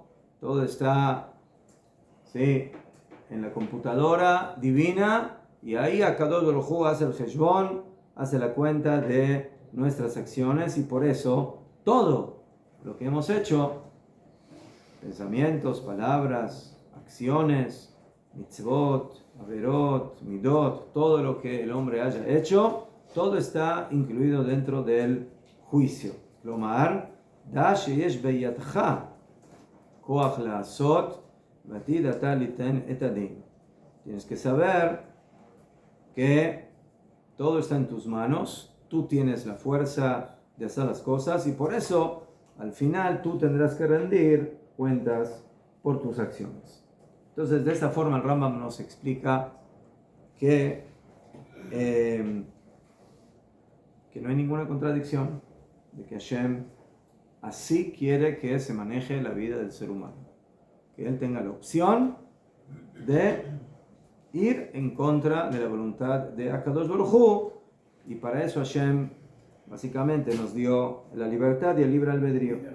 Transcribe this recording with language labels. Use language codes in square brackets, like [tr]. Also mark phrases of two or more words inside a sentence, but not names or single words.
[es] todo está, ¿sí?, en la computadora divina, y ahí [he] הקדוש ברוך הוא [es] hace el heshbon, hace la cuenta de nuestras acciones, y por eso todo lo que hemos hecho, pensamientos, palabras, acciones, [he] מצוות, עבירות, מידות, [es] todo lo que el hombre haya hecho, todo está incluido dentro del juicio. [he] לומר, דע שיש בידך כח לעשות ועתיד אתה ליתן את הדין. [es] Tienes que saber que todo está en tus manos, tú tienes la fuerza de hacer las cosas y por eso al final tú tendrás que rendir cuentas por tus acciones. Entonces de esta forma el Rambam nos explica que no hay ninguna contradicción, de que Hashem así quiere que se maneje la vida del ser humano, que él tenga la opción de ir en contra de la voluntad de [he] הקדוש ברוך הוא, [es] y para eso Hashem básicamente nos dio la libertad y el libre albedrío.